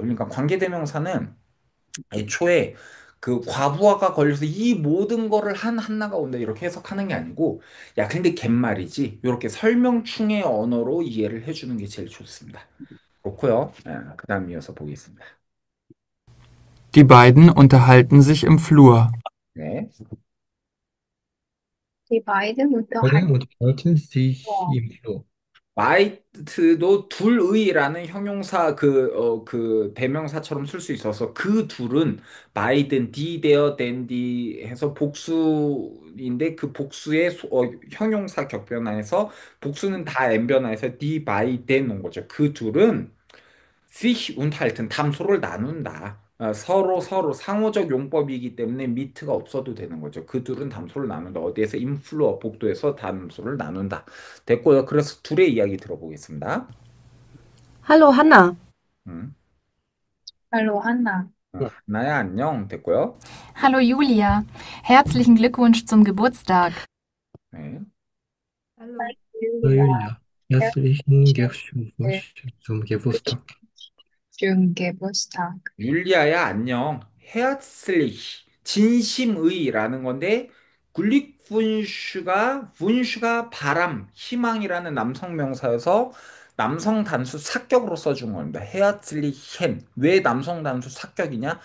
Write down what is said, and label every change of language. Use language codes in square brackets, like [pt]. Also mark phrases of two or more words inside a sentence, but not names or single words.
[ko] 그러니까 관계대명사는 애초에 그 과부하가 걸려서 이 모든 거를 한 한나가 온다 이렇게 해석하는 게 아니고 야 근데 갯말이지 이렇게 설명충의 언어로 이해를 해주는 게 제일 좋습니다. 그렇고요. 그 다음 이어서 보겠습니다. [de] Die beiden unterhalten sich im Flur. [ko] 네. [de] Die beiden Beide unterhalten unterhalten sich im Flur. [ko] 마이트도 둘의라는 형용사 그 대명사처럼 쓸 수 있어서 그 둘은 마이든 디 데어 댄디 해서 복수인데 그 복수의 형용사 격변화해서 복수는 다 N변화해서 디 바이 댄 거죠. 그 둘은 [de] sich unterhalten [ko] 담소를 나눈다. 서로 상호적 용법이기 때문에 미트가 없어도 되는 거죠. 그 둘은 담소를 나눈다. 어디에서 인플루어 복도에서 담소를 나눈다. 됐고요. 그래서 둘의 이야기 들어보겠습니다. [de] Hallo Hanna. 음. Hallo Hanna. [ko] 나야 안녕. 됐고요. [de] Hallo Julia, herzlichen Glückwunsch zum Geburtstag. [ko] 네. [de] Hallo Julia, herzlichen Julia. Glückwunsch zum Geburtstag. Schönen Geburtstag. [ko] 율리아야 안녕. 헤어슬리히 진심의라는 건데 굴릭분슈가 바람, 희망이라는 남성 명사여서 남성 단수 사격으로 써준 겁니다. 헤어슬리헨. 왜 남성 단수 사격이냐?